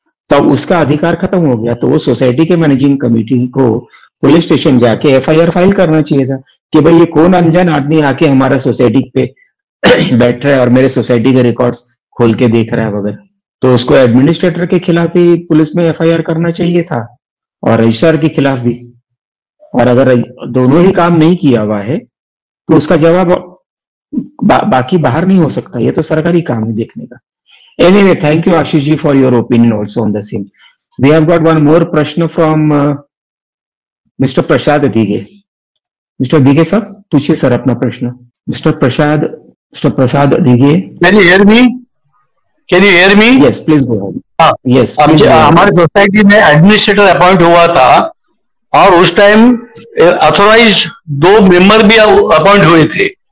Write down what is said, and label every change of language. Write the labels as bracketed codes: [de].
[hi] तो उसका अधिकार खत्म हो गया, तो वो सोसाइटी के मैनेजिंग कमेटी को पुलिस स्टेशन जाके एफआईआर फाइल करना चाहिए था कि भाई ये कौन अनजान आदमी आके हमारा सोसाइटी पे बैठ रहा है और मेरे सोसाइटी के रिकॉर्ड्स खोल के देख रहा है वगैरह। तो उसको एडमिनिस्ट्रेटर के खिलाफ भी पुलिस में एफआईआर करना चाहिए था और रजिस्ट्रार के खिलाफ भी। और अगर दोनों ही काम नहीं किया हुआ है तो उसका जवाब बाकी बाहर नहीं हो सकता। ये तो सरकारी काम है देखने का। [en] Anyway, thank you Ashish ji for your opinion also on the same. We have got one more प्रश्न from Mr. Prasad Dige. Mr. [hi] दिगे साहब पूछिए सर अपना प्रश्न। Mr. Prasad Dighe. [en] Can you hear me? Can you hear me? Yes, please go ahead. [hi] हाँ, [en] yes, [hi] हमारे society में administrator appoint हुआ था और उस टाइम ऑथोराइज 2 मेंबर भी अपॉइंट हुए थे।